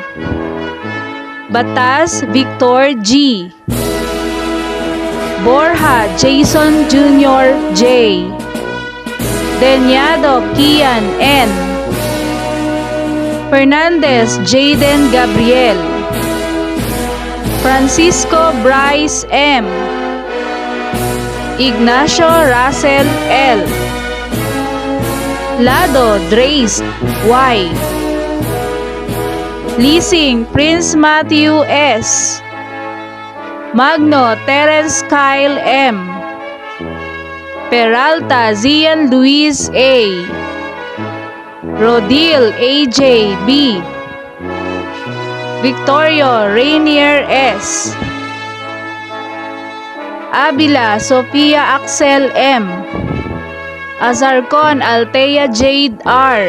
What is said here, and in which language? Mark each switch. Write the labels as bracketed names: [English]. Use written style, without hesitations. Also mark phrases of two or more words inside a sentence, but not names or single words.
[Filipino] Batas Victor G. Borja Jason Jr. J. Denyado Kian N. Fernandez Jaden Gabriel. Francisco Bryce M. Ignacio Russell L. Lado Drace Y. Lising Prince Matthew S. Magno Terence Kyle M. Peralta Zian Luis A. Rodil AJ B. Victorio Rainier S. Abila Sofia Axel M. Azarcon Altea Jade R.